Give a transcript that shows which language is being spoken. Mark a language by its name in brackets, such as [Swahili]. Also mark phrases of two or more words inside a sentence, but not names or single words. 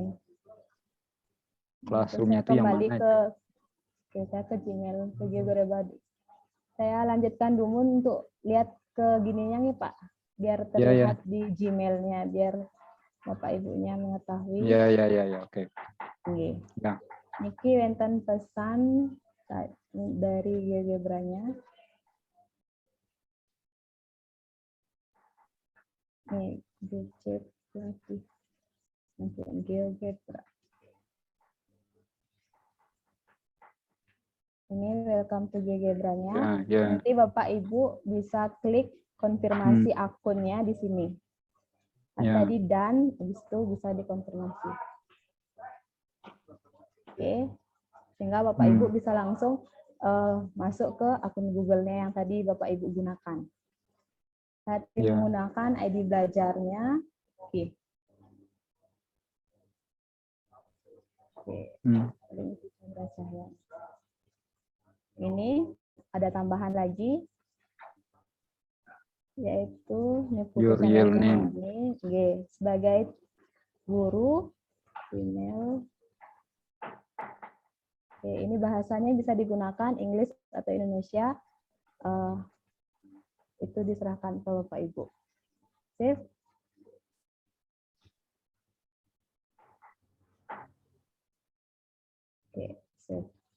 [Indonesian] Classroom-nya Terus saya itu yang kembali mana? ke kita ke Gmail ke GeoGebra. Saya lanjutkan dulu untuk lihat ke gininya nih Pak, biar Ya, ya. terlihat di Gmail-nya, biar Bapak Ibunya mengetahui. Ya, oke. Nggih. Ya. [Javanese] Niki wonten [Indonesian] pesan dari GeoGebra-nya. Nih, dicek lagi. Untuk GeoGebra. Ini [English] welcome to GeoGebra-nya. [Indonesian] Ya. Nanti Bapak Ibu bisa klik konfirmasi akunnya di sini. Kan Ya. tadi dan habis itu bisa dikonfirmasi. Oke. Sehingga Bapak Ibu bisa langsung masuk ke akun Google-nya yang tadi Bapak Ibu gunakan. Saat Ya. menggunakan ID belajarnya. Oke. Ini ada tambahan lagi, yaitu [English] Your real name. [Indonesian] ini sebagai guru email. Oke, ini bahasanya bisa digunakan Inggris atau Indonesia. Itu diserahkan ke Bapak Ibu. [English] Save. Oke, save.